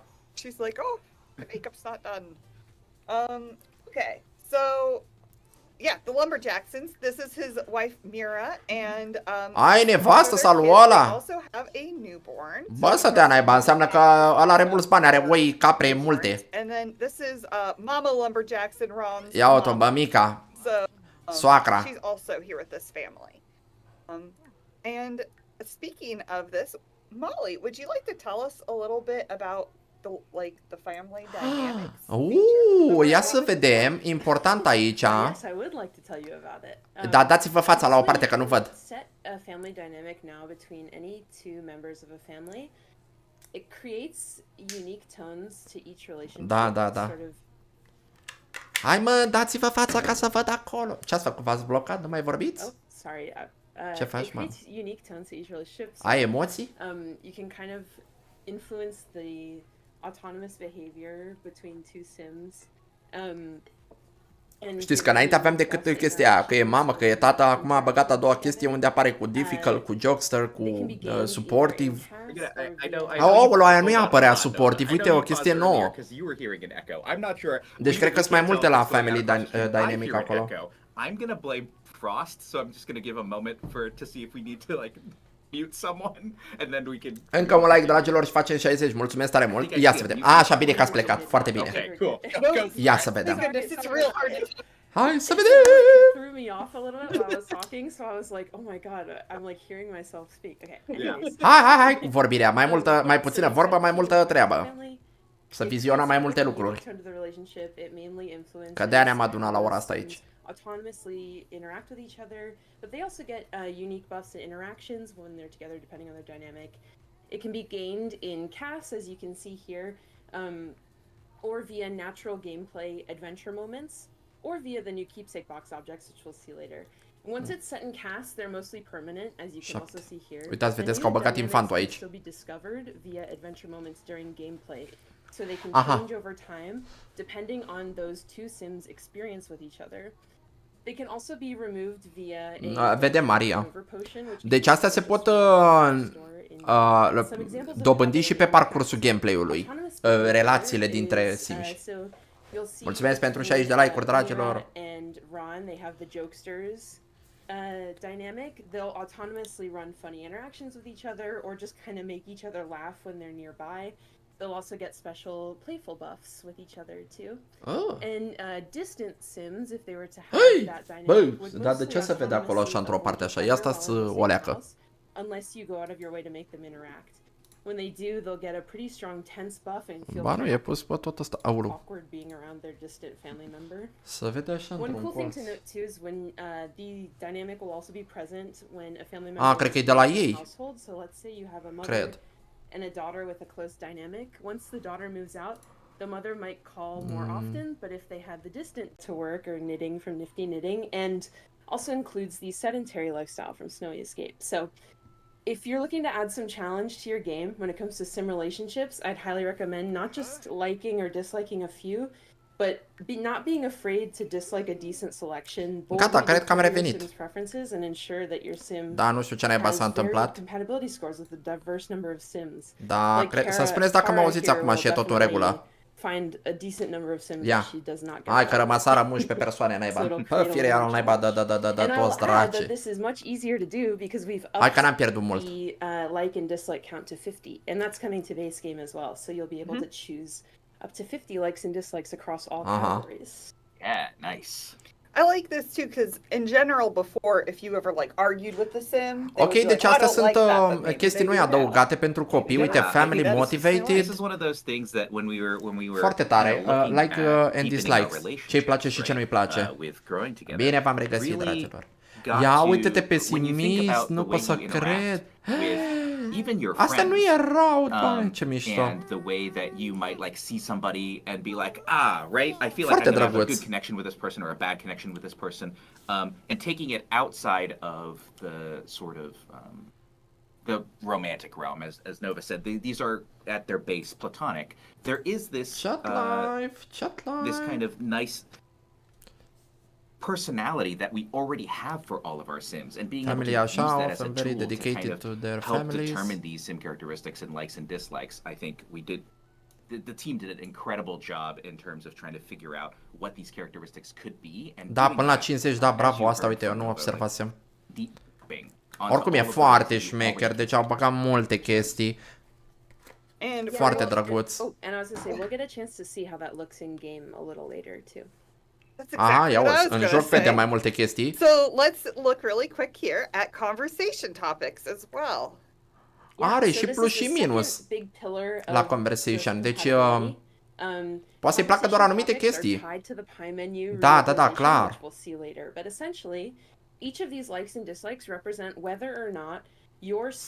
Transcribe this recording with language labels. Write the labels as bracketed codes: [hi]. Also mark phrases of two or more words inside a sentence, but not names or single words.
[en] She's like, oh, my makeup's not done. Okay, so yeah, the Lumberjacksons. This is his wife Mira, and [ro] Ai nevastă sau lui ăla? [en] they also have a newborn. [ro] Bă, să dea naiba, înseamnă că ăla are mulți bani, are oi, capre multe. [en] And then this is Mama Lumberjackson, Ron's [ro] Ia uite-o, [en] mom. [ro] bă, mica. [en] So [ro] Soacra. [en] she's also here with this family. And speaking of this, Molly, would you like to tell us a little bit about the the family dynamics. [ro] Ia să vedem, important aici. [en] Yes, I would like to tell you about it. [ro] Da, dați-vă fața la o parte că nu văd. [en] Set a family dynamic now between any two members of a family. It creates unique tones to each relationship. [ro] Da. [en] Sort of... [ro] Hai mă, dați-vă fața ca să văd acolo. Ce ați făcut? V-ați blocat? Nu mai vorbiți? [en] Oh, sorry. [ro] Ce faci, [en] it [ro] mă? [en] creates unique tones to each relationship. So, [ro] Ai emoții? [en] you can kind of influence the autonomous behavior between two sims. [ro] Știți că înainte aveam decât chestia aia, că e mamă, că e tata, acum a băgat a doua chestie unde apare cu difficult, cu jokester, cu supportive. Aoleu, aia nu-i apărea supportive, uite, o chestie nouă. Deci cred că sunt mai multe la Family Dynamic acolo. [en] I'm gonna blame Frost, so I'm just gonna give a moment to see if we need to like mute someone and then we can. [ro] Încă un like, dragilor, și facem 60. Mulțumesc tare mult. Ia să vedem. Așa, bine că ați plecat. Foarte bine. [en] Okay, cool. [ro] Ia să vedem. [en] It's real hard to [ro] Hai să vedem. [en] It threw me off a little bit while I was talking, so I was like, oh my god, I'm like hearing myself speak. Okay. Anyways. [ro] Hai cu vorbirea. Mai puțină vorbă, mai multă treabă. Să vizionăm mai multe lucruri. Că de-aia ne-am adunat la ora asta aici. [en] Autonomously interact with each other, but they also get unique buffs and interactions when they're together, depending on their dynamic. It can be gained in casts, as you can see here, or via natural gameplay adventure moments, or via the new keepsake box objects, which we'll see later. Once it's set in casts, they're mostly permanent, as you can also see here. [ro] Uitați, vedeți că au băgat infantul aici. [en] Still be discovered via adventure moments during gameplay. So they can change over time, depending on those two sims' experience with each other. They can also be removed via [ro] vedem Maria. Deci astea se pot dobândi și pe parcursul gameplay-ului. Relațiile dintre sims. Mulțumesc pentru 60 de like-uri, dragilor. [en] Dynamic, they'll autonomously run funny interactions with each other or just kind of make each other laugh when they're nearby. They'll also get special playful buffs with each other too. And distant sims, if they were to have that dynamic, [ro] dar de ce se vede acolo așa într-o parte așa? Ia stați o leacă. [en] Unless you go out of your way to make them interact. When they do, they'll get a pretty strong tense buff and feel [ro] Ba nu, e pus pe tot ăsta. [en] awkward being around their distant family member. [ro] Să vede așa [en] One [ro] într-un [en] cool thing [ro] colț. [en] to note too is when the dynamic will also be present when a family member [ro] cred că e de la ei. [en] household. So let's say you have a mother [ro] Cred. [en] and a daughter with a close dynamic. Once the daughter moves out, the mother might call more often, but if they have the distant to work or knitting from Nifty Knitting, and also includes the sedentary lifestyle from Snowy Escape. So if you're looking to add some challenge to your game when it comes to sim relationships, I'd highly recommend not just liking or disliking a few, but not being afraid to dislike a decent selection. [ro] Gata, cred că am revenit. [en] Preferences and ensure that your sim [ro] Da, nu știu ce naiba s-a întâmplat. [en] compatibility scores with a diverse number of sims. [ro] Da, să spuneți dacă mă auziți acum și e tot în regulă. [en] Find a decent number of sims [ro] Ia. [en] that she does not get. [ro] Hai că rămăsară 11 persoane, naiba. Fiere al naiba, da, toți draci. [en] This is much easier to do because we've [ro] Hai că n-am pierdut mult. [en] the like and dislike count to 50, and that's coming to base game as well. So you'll be able to choose up to 50 likes and dislikes across all categories. Yeah, nice. I like this too because in general before if you ever like argued with the sim, they [ro] Ok, [en] would be [ro] deci [en] like, "I [ro] astea [en] don't [ro] sunt [en] like that, but maybe [ro] chestii [en] they [ro] noi [en] do now." [ro] adăugate pentru copii. Uite, [en] family This motivated. is one of those things that when we were [ro] Foarte tare. [en] looking Like at and deepening our dislikes. relationship, [ro] Ce-i place și ce nu-i place. [en] with growing together, [ro] Bine v-am regăsit, [en] really [ro] dragilor. [en] got [ro] Ia [en] to- [ro] uite-te [en] when you think [ro] pesimist, [en] about [ro] nu [en] the [ro] pot [en] way [ro] să [en] you interact [ro] cred. [en] with even your [ro] Astea nu [en] friends, [ro] erau, doamne, ce mișto. [en] and the way that you might like see somebody and be like, right, I feel like [ro] Foarte [en] I'm gonna have a [ro] drăguț. [en] good connection with this person or a bad connection with this person, and taking it outside of the sort of the romantic realm, as Nova said. These are at their base platonic. There is this Chat life. this kind of nice personality that we already have for all of our sims, and being Family able to use [ro] așa, [en] that as a often very tool to dedicated kind of to their help families. determine these sim characteristics and likes and dislikes. I think we did. The team did an incredible job in terms of trying to figure out what these characteristics could be. And [ro] Da, [en] doing [ro] până la [en] that, [ro] 50, da, [en] as [ro] bravo, [en] you [ro] asta, [en] heard [ro] uite, eu [en] from [ro] nu [en] Nova, [ro] observasem. [en] like, deep onto [ro] Oricum e [en] all of the [ro] foarte [en] things we [ro] șmecher, [en] already [ro] deci au băgat multe chestii. [en] And [ro] Foarte [en] we'll- [ro] drăguț. [en] And I was gonna say we'll get a chance to see how that looks in game a little later too. That's [ro] Aha, [en] exactly [ro] ia [en] what I was [ro] uzi, în [en] gonna [ro] joc [en] say. [ro] vedem mai multe chestii. [en] So let's look really quick here at conversation topics as well. [ro] Are și plus și minus la conversation, deci poate să-i placă doar anumite chestii. Da, da, da, clar. [en] Each of these likes and dislikes represent whether or not your sim